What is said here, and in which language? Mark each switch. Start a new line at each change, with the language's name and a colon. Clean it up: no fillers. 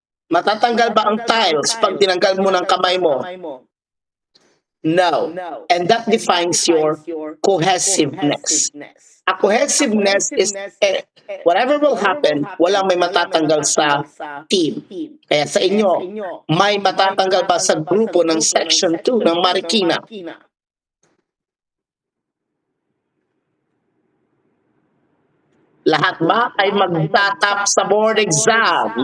Filipino: Matatanggal ba ang tiles pag tinanggal mo ng kamay mo?
English: No. And that defines your cohesiveness. A cohesiveness is whatever will happen,
Filipino: walang may matatanggal sa
English: team.
Filipino: Kaya sa inyo, may matatanggal ba sa grupo ng Section 2 ng Marikina? Lahat ba ay magtatap sa board exam?